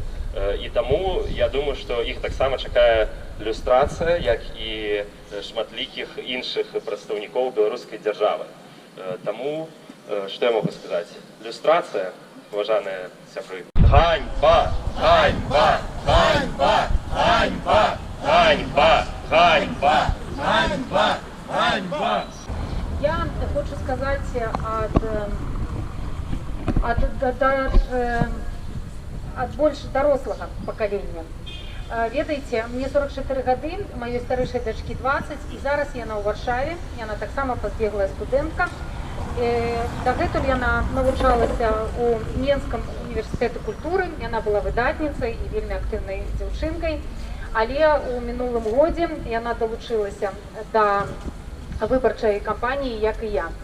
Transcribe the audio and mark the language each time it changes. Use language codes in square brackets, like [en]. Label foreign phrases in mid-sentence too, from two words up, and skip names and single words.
[be] І таму я думаю, што іх таксама чакае люстрацыя, як і шматлікіх іншых прадстаўнікоў беларускай дзяржавы. Таму, што я могу сказаць? Люстрацыя, паважаныя сябры. Ганьба! Ганьба! Ганьба! Ганьба! Ганьба! Ганьба! Ганьба! Ганьба! [ru] Я хочу сказать от больше дорослого поколения. [be] Ведаеце, мне 44 гады, маёй старэйшай дачкі 20, і зараз яна ў Варшаве, яна таксама пазбеглая студэнтка. Дагэтуль яна навучалася ў Менскім універсітэце культуры, яна была выдатніцай і вельмі актыўнай дзяўчынкай, але ў мінулым годзе яна далучылася да выбарчай кампаніі, як і я.